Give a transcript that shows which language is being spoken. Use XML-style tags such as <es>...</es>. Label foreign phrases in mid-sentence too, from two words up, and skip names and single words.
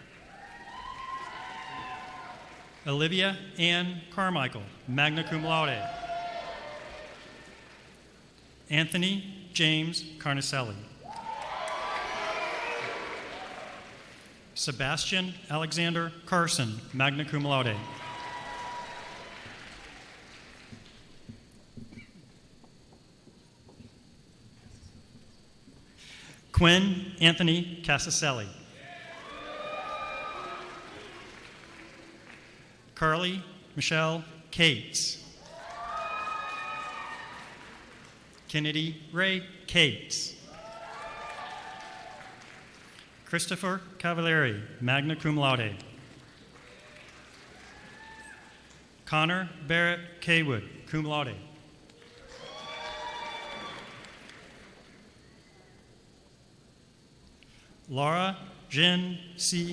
<en>Olivia Ann Carmichael,</en> <la>magna cum laude.</la> <en>Anthony James Carnicelli. Sebastian Alexander Carson,</en> <la>magna cum laude.</la> <en>Quinn Anthony Casaselli. Carly Michelle Cates. Kennedy Ray Cates. Christopher Cavalieri,</en> <la>magna cum laude.</la> <en>Connor Barrett Kaywood,</en> <la>cum laude.</la> <en>Laura Jen C.</en>